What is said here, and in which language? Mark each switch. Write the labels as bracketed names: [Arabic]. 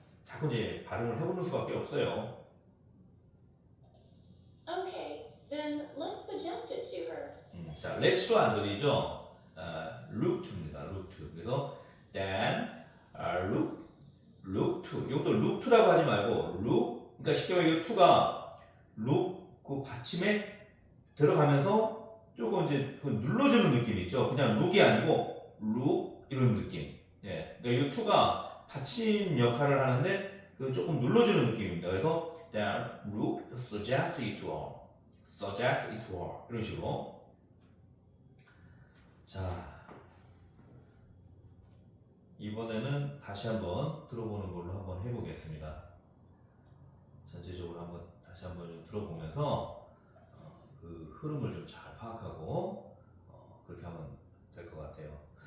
[Korean] 자꾸 이제 발음을 해보는 수밖에 없어요. [English] Okay, then let's suggest it to her. [Korean] 자, let's로 안 들리죠? [English] look to입니다. look to. 그래서 then look to. [Korean] 이것도 [English] look to라고 [Korean] 하지 말고 [English] look [Korean] 그러니까 쉽게 말해 이 to가 look 그 받침에 들어가면서 조금 이제 그 눌러주는 느낌이 있죠. 그냥 look이 아니고 look 이런 느낌. 예, 그러니까 이 to가 받침 역할을 하는데 그 조금 눌러주는 느낌입니다. [English] 그래서 자, look, suggest it to her, suggest it to her 이런 식으로. [Korean] 자, 이번에는 다시 한번 들어보는 걸로 한번 해보겠습니다. 전체적으로 한번 다시 한번 좀 들어보면서 그 흐름을 좀 잘 파악하고 그렇게 하면 될 것 같아요.